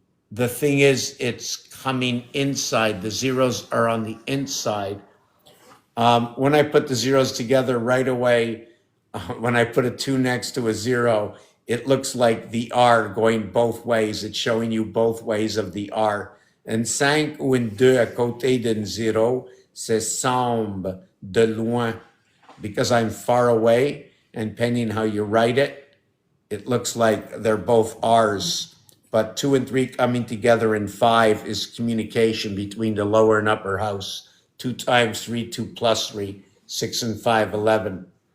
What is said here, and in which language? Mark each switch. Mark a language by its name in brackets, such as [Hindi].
[English] The thing is, it's coming inside. The zeros are on the inside. When I put the zeros together right away, when I put a 2 next to a 0, it looks like the R going both ways. It's showing you both ways of the R. [French] Un 5 ou un 2 à côté d'un 0, c'est semble de loin. [English] Because I'm far away, and depending how you write it, it looks like they're both R's. But 2 and 3 coming together in 5 is communication between the lower and upper house. 2 times 3, 2 plus 3, 6 and 5, 11.